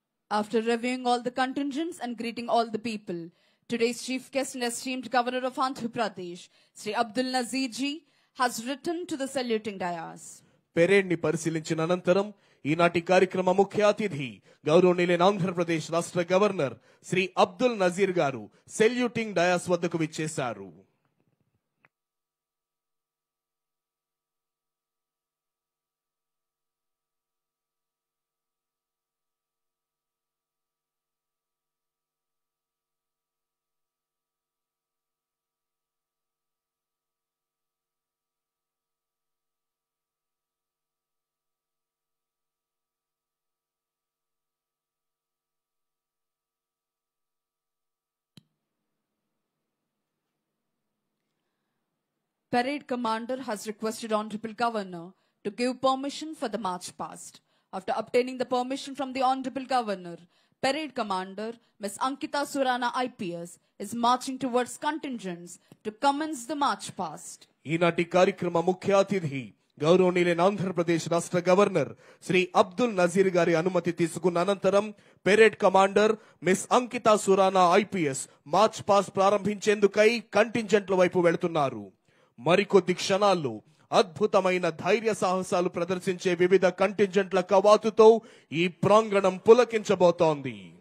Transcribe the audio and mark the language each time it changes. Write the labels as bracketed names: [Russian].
[English] After reviewing all the contingents and greeting all the people, today's chief guest and esteemed governor of Andhra Pradesh, Sri Abdul Nazir ji, has returned to the saluting dais. [Telugu] Parade ని పరిశీలించిన అనంతరం ఈనాటి కార్యక్రమ ముఖ్య అతిథి గౌరవనీయులైన ఆంధ్రప్రదేశ్ రాష్ట్ర governor Shri Abdul Nazir గారు సెల్యూటింగ్ డయాస్ వద్దకు విచ్చేశారు. [English] Parade Commander has requested Honorable Governor to give permission for the march past. After obtaining the permission from the Honorable Governor, Parade Commander Ms. Ankita Surana IPS is marching towards contingents to commence the march past. [Telugu] ఈనాటి కార్యక్రమ ముఖ్య అతిథి గౌరవనీయులైన ఆంధ్రప్రదేశ్ రాష్ట్ర governor Shri Abdul Nazir గారి అనుమతి తీసుకున్న అనంతరం parade commander miss Ankita Surana IPS March pass ప్రారంభించేందుకై కంటింజెంట్ల వైపు వెళుతున్నారు. మరికొద్ది క్షణాల్లో అద్భుతమైన ధైర్య సాహసాలు ప్రదర్శించే వివిధ కంటింజెంట్ల కవాతుతో ఈ ప్రాంగణం పులకించబోతోంది.